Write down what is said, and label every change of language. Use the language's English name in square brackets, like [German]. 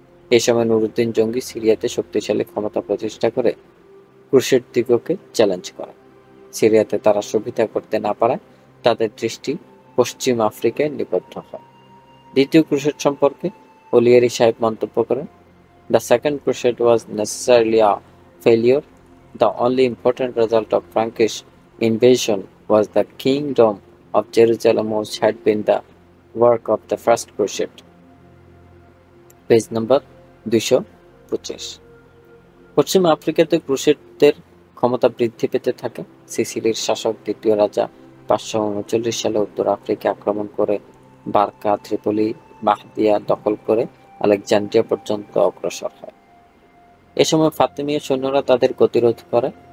[Bangla] এই সময় নুরউদ্দিন জঙ্গি সিরিয়াতে শক্তিশালী ক্ষমতা প্রতিষ্ঠা করে ক্রুসেড দিগকে চ্যালেঞ্জ করে। সিরিয়াতে তারা সুবিধা করতে না পারায় তাদের দৃষ্টি পশ্চিম আফ্রিকায় নিবদ্ধ হয়। দ্বিতীয় ক্রুসেড সম্পর্কে ওলিয়ারি সাহেব মন্তব্য করেন, [English] "The second crusade was necessarily a failure. The only important result of Frankish invasion was the kingdom of Jerusalem, which had been the work of the first crusade." [Bangla] Page নম্বর 225। পশ্চিম আফ্রিকাতে ক্রুসেডদের ক্ষমতা বৃদ্ধি পেতে থাকে। সিসিলির শাসক দ্বিতীয় রাজা 539 সালে উত্তর আফ্রিকা আক্রমণ করে বারকা, ত্রিপলি, মাহদিয়া দখল করে আলেকজান্দ্রিয়া পর্যন্ত অগ্রসর হয়। এ সময় ফাতেমীয় সৈন্যরা তাদের গতিরোধ করে।